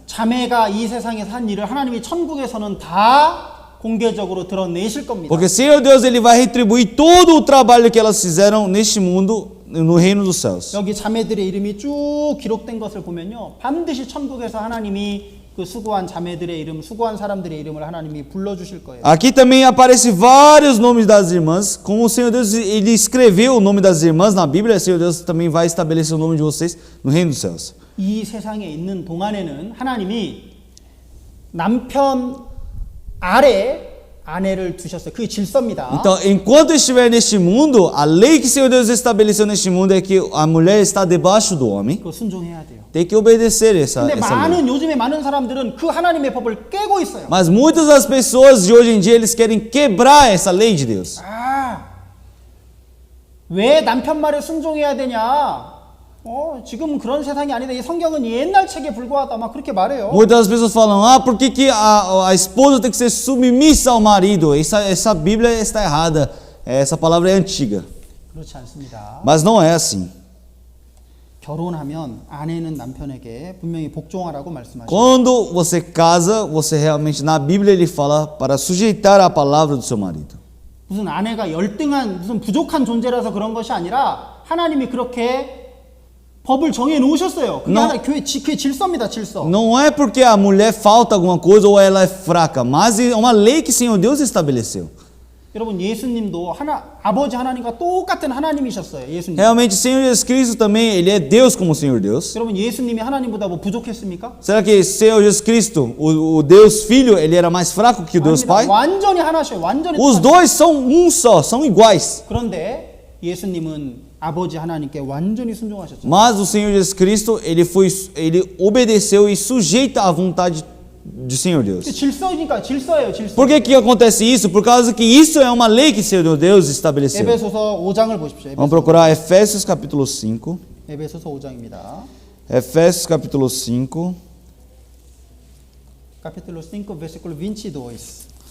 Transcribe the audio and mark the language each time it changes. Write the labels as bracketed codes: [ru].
[ko] 자매가 이 세상에서 한 일을 하나님이 천국에서는 다 공개적으로 드러내실 겁니다. [pt] Porque o Senhor Deus ele vai retribuir todo o trabalho que elas fizeram neste mundo, no reino dos céus. [ko] 여기 자매들의 이름이 쭉 기록된 것을 보면요. 반드시 천국에서 하나님이 그 수고한 자매들의 이름, 수고한 사람들의 이름을 하나님이 불러주실 거예요. [pt] Aqui também aparece vários nomes das irmãs. Como o Senhor Deus ele escreveu o nome das irmãs na Bíblia, o Senhor Deus também vai estabelecer o nome de vocês no reino dos céus. [ko] 이 세상에 있는 동안에는 하나님이 남편 아래 아내를 두셨어요. 그게 질서입니다. [pt] Então, enquanto estiver neste mundo, a lei que o Senhor Deus estabeleceu neste mundo é que a mulher está debaixo do homem. [ko] 그거 순종해야 돼요. [pt] Tem que obedecer essa [ko] 근데 [pt] lei. [ko] 요즘에 많은 사람들은 그 하나님의 법을 깨고 있어요. [pt] Mas muitas das pessoas de hoje em dia eles querem quebrar essa lei de Deus. [ko] 왜 남편 말에 순종해야 되냐? 지금 그런 세상이 아니다. 이 성경은 옛날 책에 불과하다. 막 그렇게 말해요. [pt] Muitas pessoas falam, por que, que a esposa tem que ser submissa ao marido? Essa Bíblia está errada. Essa palavra é antiga. [ko] 그렇지 않습니다. [pt] Mas não é assim. [ko] 결혼하면 아내는 남편에게 분명히 복종하라고 말씀하시죠. [pt] Quando você casa, você realmente, na Bíblia ele fala para sujeitar a palavra do seu marido. [ko] 무슨 아내가 열등한, 무슨 부족한 존재라서 그런 것이 아니라 하나님이 그렇게 법을 정해 놓으셨어요. 그게 [pt] Não. [ko] 하나 교회 질서입니다, 질서. [pt] Não é porque a mulher falta alguma coisa ou ela é fraca, mas é uma lei que o Senhor Deus estabeleceu. [ko] 여러분 예수님도 아버지 하나님과 똑같은 하나님이셨어요. 예수님. [pt] Realmente o Senhor Jesus Cristo também, ele é Deus como o Senhor Deus. [ko] 여러분 예수님이 하나님보다 뭐 부족했습니까? [pt] Será que o Senhor Jesus Cristo, o Deus Filho, ele era mais fraco que o Deus [ko] 아닙니다. 완전히 하나셔요. 완전히 [pt] Os [ko] 똑같아요. [pt] dois são um só, são iguais. [ko] 그런데 예수님은 아버지 하나님께 완전히 순종하셨죠. [pt] Mas o Senhor Jesus Cristo, ele obedeceu e sujeita à vontade do Senhor Deus. [ko] 질서니까 질서예요, 질서. [pt] Por que acontece isso? Por causa que isso é uma lei que o Senhor Deus estabeleceu. [ko] 에베소서 5장을 보십시오. [pt] Vamos procurar Efésios capítulo 5. [ko] 에베소서 5장입니다. [pt] Efésios capítulo 5. Capítulo 5, versículo 22.